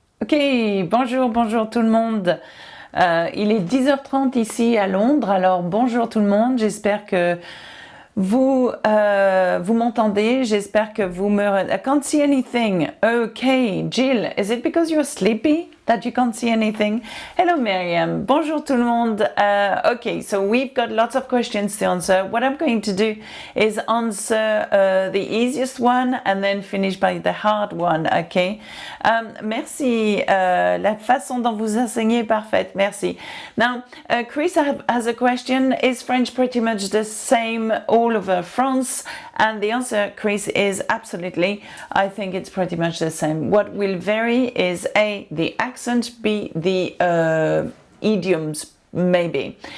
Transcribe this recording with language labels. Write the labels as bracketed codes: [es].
[fr] Ok, bonjour tout le monde. Il est 10h30 ici à Londres, alors bonjour tout le monde, j'espère que vous m'entendez, j'espère que vous me... [en] I can't see anything. Okay, Jill, is it because you're sleepy that you can't see anything? [fr] Hello Miriam, bonjour tout le monde. [en] Okay, so we've got lots of questions to answer. What I'm going to do is answer the easiest one and then finish by the hard one, okay? [fr] Merci, la façon dont vous enseignez est parfaite, merci. [en] Now, Chris has a question. Is French pretty much the same all over France? And the answer, Chris, is absolutely. I think it's pretty much the same. What will vary is A, the accent, B, the idioms, maybe.